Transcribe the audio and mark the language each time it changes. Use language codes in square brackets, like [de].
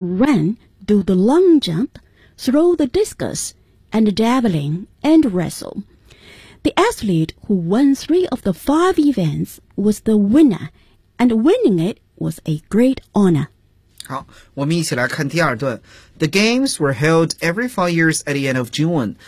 [en] Run, do the long jump, throw the discus, and javelin, and wrestle. The athlete who won three of the five events was the winner, and winning it was a great honor. [zh] 好，我们一起来看第二段。 [en] The games were held every 4 years at the end of June.